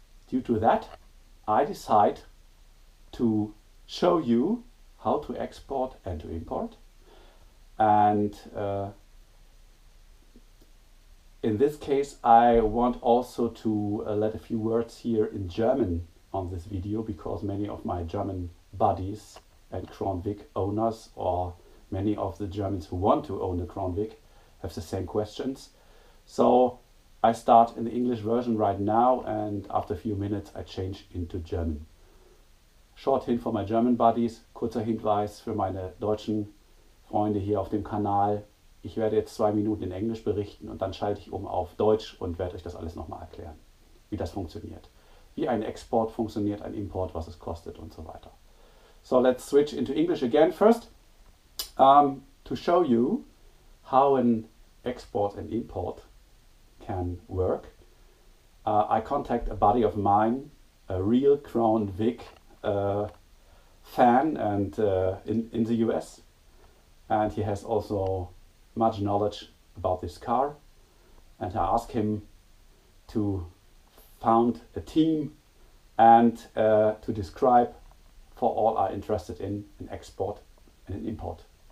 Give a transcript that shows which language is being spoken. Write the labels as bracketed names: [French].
[English] Due to that, I decide to show you how to export and to import, and in this case I want also to let a few words here in German on this video, because many of my German buddies and Crown Vic owners, or many of the Germans who want to own a Crown Vic, have the same questions. So I start in the English version right now, and after a few minutes I change into German. Short hint for my German buddies, [German] kurzer Hinweis für meine deutschen Freunde hier auf dem Kanal. Ich werde jetzt 2 Minuten in Englisch berichten und dann schalte ich um auf Deutsch und werde euch das alles nochmal erklären, wie das funktioniert. Wie ein Export funktioniert, ein Import, was es kostet und so weiter. [English] So let's switch into English again first, to show you how an export and import can work. I contact a buddy of mine, a real Crown Vic fan, and in the US, and he has also much knowledge about this car, and I ask him to found a team and to describe for all are interested in an export and an import.